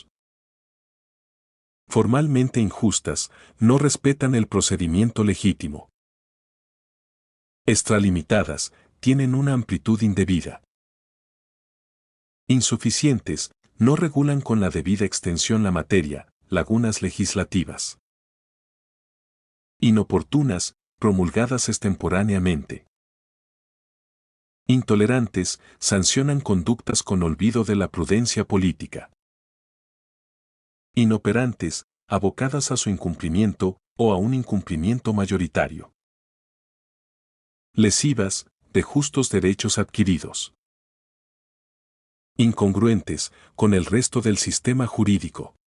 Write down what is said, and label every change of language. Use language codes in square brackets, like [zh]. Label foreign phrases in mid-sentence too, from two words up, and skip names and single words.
[es] Formalmente injustas, no respetan el procedimiento legítimo. Extralimitadas, tienen una amplitud indebida. Insuficientes, no regulan con la debida extensión la materia, lagunas legislativas. Inoportunas, promulgadas extemporáneamente. Intolerantes, sancionan conductas con olvido de la prudencia política. Inoperantes, abocadas a su incumplimiento o a un incumplimiento mayoritario. Lesivas, de justos derechos adquiridos. Incongruentes, con el resto del sistema jurídico.